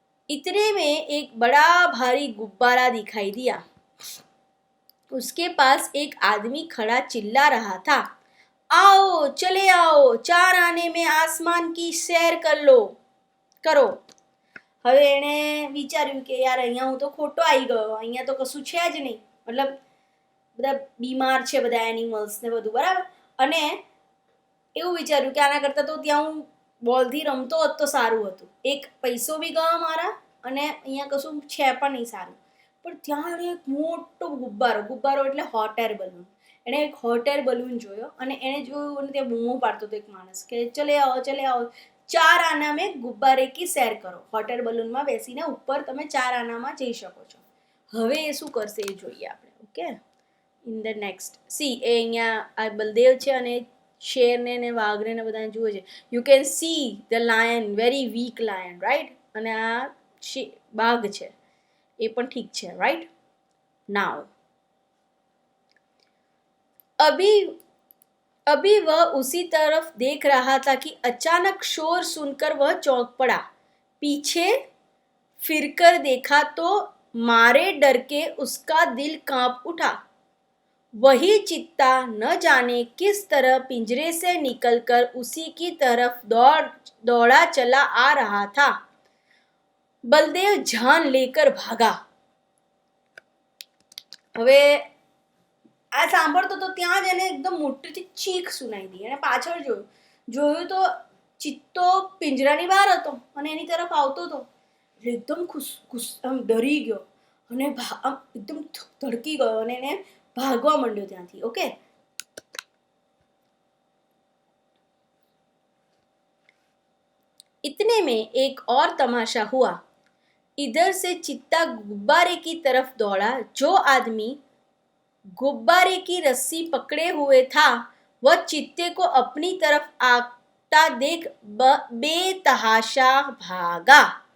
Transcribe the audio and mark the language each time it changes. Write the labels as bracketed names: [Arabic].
[Hindi] इतने में एक बड़ा भारी गुब्बारा दिखाई दिया. उसके पास एक आदमी खड़ा चिल्ला रहा था, आओ चले आओ, 4 आने में आसमान की सैर करो. [Gujarati] હવે એણે વિચાર્યું કે યાર અહીંયા હું તો ખોટો આવી ગયો, અહીંયા તો કશું છે જ નહીં, મતલબ બધા બીમાર છે બધા એનિમલ્સ ને બધું, બરાબર. અને એવું વિચાર્યું કે આના કરતાં તો ત્યાં હું બોલથી રમતો હોત તો સારું હતું, એક પૈસો બી ગયો મારા, અને અહીંયા કશું છે પણ નહીં સારું. પણ ત્યાં એણે એક મોટો ગુબ્બારો એટલે હોટ એર બલૂન, એણે એક હોટ એર બલૂન જોયો, અને એણે જોયું અને ત્યાં બૂમો પાડતો હતો એક માણસ કે [Hindi] ચલે આવો 4 આના મેં ગુબ્બારે કી સૈર કરો. [Gujarati] હોટ એર બલૂનમાં બેસીને ઉપર તમે 4 આનામાં જઈ શકો છો. હવે એ શું કરશે એ જોઈએ આપણે. Okay, [English] in the next [Gujarati] C એ અહીંયા આ બલદેવ છે અને શેરને ને વાઘને ને બધાને જુએ છે. [English] you can see the lion, very weak lion, right, [Gujarati] અને આ બાઘ છે એ પણ ઠીક છે, [English] Right. [Hindi] नाउ अभी वह उसी तरफ देख रहा था कि अचानक शोर सुनकर वह चौंक पड़ा. पीछे फिरकर देखा तो मारे डर के उसका दिल कांप उठा. वही चित्ता न जाने किस तरह पिंजरे से निकलकर उसी की तरफ दौड़ा चला आ रहा था. बलदेव जान लेकर भागा. [Gujarati] હવે આ સાંભળતો તો ત્યાં જ એને એકદમ મોટીથી ચીખ સુનાઈ દી. એને પાછળ જોયું તો ચિત્તો પિંજરાની બહાર હતો અને એની તરફ આવતો હતો. એકદમ આમ ડરી ગયો અને આમ એકદમ ધડકી ગયો અને એને ભાગવા માંડ્યો ત્યાંથી. [Hindi] ઓકે, इतने में एक और तमाशा हुआ. इधर से चित्ता गुब्बारे की तरफ दौड़ा. जो आदमी गुब्बारे की रस्सी पकड़े हुए था वह चित्ते को अपनी तरफ आता देख बेतहाशा भागा.